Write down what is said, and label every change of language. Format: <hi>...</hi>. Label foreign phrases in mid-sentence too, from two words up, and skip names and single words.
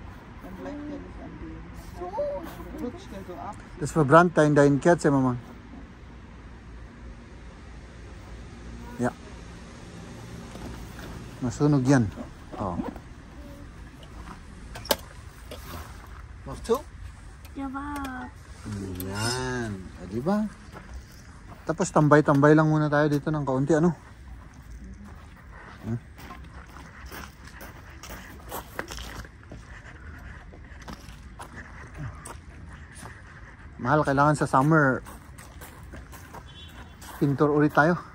<de>Das verbrannt da in deinen Kerze, Mama.</de> <en>Yeah.</en> <tl>Masunog yan. Oh.</tl> <en>Move to?</en> <tl>Diba? Yan. O, diba? Tapos tambay-tambay lang muna tayo dito ng kaunti, ano? Mahal, kailangan sa summer pintor ulit tayo.</tl>